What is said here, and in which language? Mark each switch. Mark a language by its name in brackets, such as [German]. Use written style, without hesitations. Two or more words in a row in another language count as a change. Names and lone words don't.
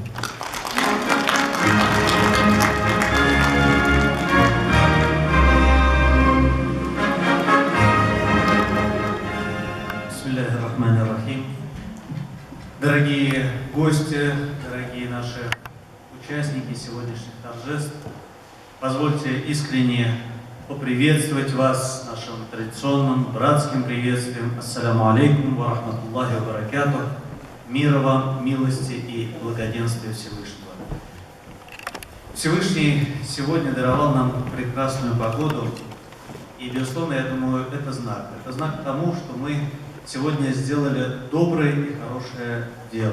[Russian] Дорогие гости, дорогие наши участники сегодняшних торжеств, позвольте искренне поприветствовать вас нашим традиционным братским приветствием. [Arabic] السلام عليكم ورحمة الله وبركاته. [Russian] Мира вам, милости и благоденствия Всевышнего. Всевышний сегодня даровал нам прекрасную погоду, и, безусловно, я думаю, это знак. Это знак тому, что мы сегодня сделали доброе и хорошее дело.